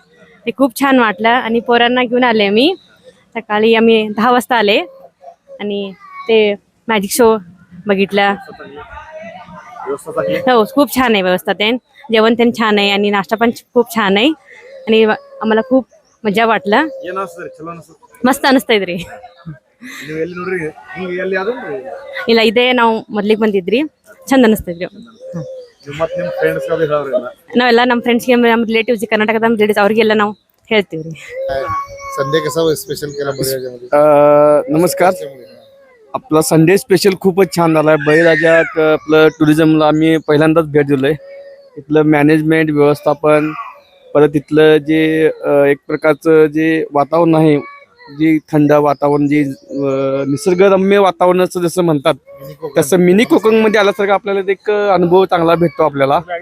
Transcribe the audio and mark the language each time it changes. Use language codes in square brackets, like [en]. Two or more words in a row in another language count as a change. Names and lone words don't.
[mr] ते खूप छान वाटलं आणि पोरांना घेऊन आले. मी सकाळी आम्ही 10 वाजता आले आणि ते मॅजिक शो बघितला. हो, खूप छान आहे व्यवस्था. ते जेवण ते छान आहे आणि नाश्ता पण खूप छान आहे आणि आम्हाला खूप मजा वाटलं. [kn] ಮಸ್ತ್ ಅನಿಸ್ತಾ ಇದ್ರಿ. ಇಲ್ಲ ಇದೇ ನಾವು ಮೊದ್ಲಿಗೆ ಬಂದಿದ್ರಿ, ಚಂದ ಅನಿಸ್ತೈತ್ರಿ. ಮತ್ತೆ ನಿಮ್ಮ ಫ್ರೆಂಡ್ಸ್ ನಾವೆಲ್ಲ ನಮ್ಮ ಫ್ರೆಂಡ್ಸ್ಗೆ ನಮ್ಮ ರಿಲೇಟಿವ್ಸ್ ಕರ್ನಾಟಕದ ನಮ್ಮ ರಿಲೇಟಿವ್ಸ್ ಅವ್ರಿಗೆಲ್ಲ ನಾವು ಹೇಳ್ತೀವಿ. [mr] संडे कसा स्पेशल केला बळीराजामध्ये? नमस्कार. आपला संडे स्पेशल खूपच छान झाला आहे. बळीराजात आपलं टुरिझमला आम्ही पहिल्यांदाच भेट दिलोय. इथलं मॅनेजमेंट व्यवस्थापन, परत इथलं जे एक प्रकारचं जे वातावरण आहे, जे थंड वातावरण, जे निसर्गरम्य वातावरण असं जसं म्हणतात तसं मिनी कोकणमध्ये आल्यासारखं आपल्याला एक अनुभव चांगला भेटतो आपल्याला.